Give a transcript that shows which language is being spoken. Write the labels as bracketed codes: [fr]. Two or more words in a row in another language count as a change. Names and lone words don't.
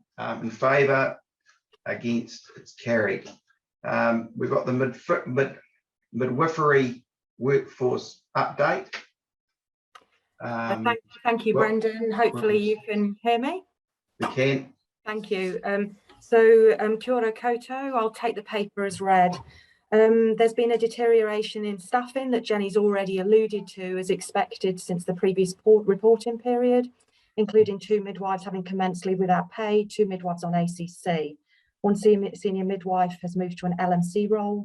[en] In favour, against, it's carried. We've got the midwifery workforce update. Thank you, Brendan. Hopefully you can hear me. We can. Thank you. [mi] Kia ora koutou. [en] I'll take the paper as read. There's been a deterioration in staffing that Jenny's already alluded to as expected since the previous reporting period, including 2 midwives having commenced leave without pay, 2 midwives on ACC. 1 senior midwife has moved to an LMC role.